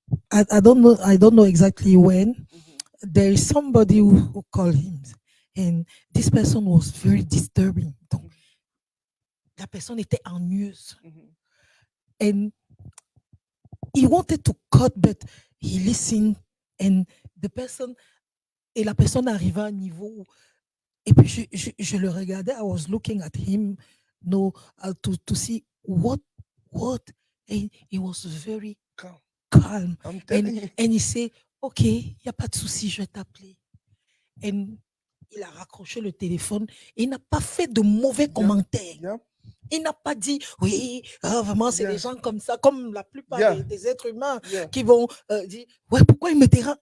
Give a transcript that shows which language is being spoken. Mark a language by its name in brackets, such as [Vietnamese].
[English] I don't know exactly when. There is somebody who called him, and this person was very disturbing. [French] Donc, la personne était ennuyeuse. [English] And he wanted to cut, but he listened, and [French] la personne arriva à un niveau. Et puis je le regardais. [English] I was looking at him, to see what, and he was very calm. I'm telling you. And he said, OK, [French] il n'y a pas de souci, je vais t'appeler. Et il a raccroché le téléphone et il n'a pas fait de mauvais commentaires. Il n'a pas dit, oui, vraiment, c'est des gens comme ça, comme la plupart des êtres humains qui vont dire, ouais, pourquoi il me dérange?